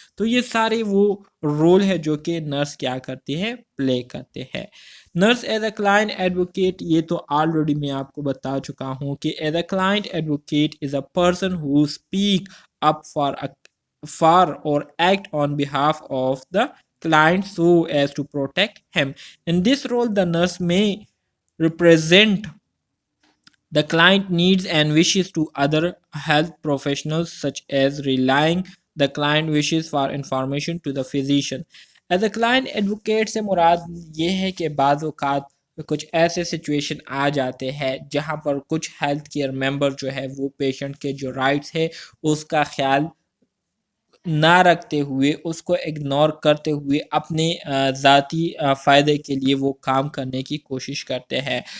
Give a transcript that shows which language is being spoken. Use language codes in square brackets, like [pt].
[ur] تو یہ سارے وہ رول ہے جو کہ نرس کیا کرتے ہیں، پلے کرتے ہیں. [en] nurse as a client advocate, [ur] یہ تو آلریڈی میں آپ کو بتا چکا ہوں کہ [en] As a client advocate is a person who speak up for or act on behalf of the client so as to protect him. In this role, the nurse may represent the client needs and wishes to other health professionals, such as relaying the client wishes for information to the physician. As a client advocate [ur] سے مراد یہ ہے کہ بعض اوقات کچھ ایسے situation آ جاتے ہیں جہاں پر کچھ ہیلتھ کیئر ممبر جو ہے وہ پیشنٹ کے جو رائٹس ہے اس کا خیال نہ رکھتے ہوئے، اس کو اگنور کرتے ہوئے اپنے ذاتی فائدے کے لیے وہ کام کرنے کی کوشش کرتے ہیں.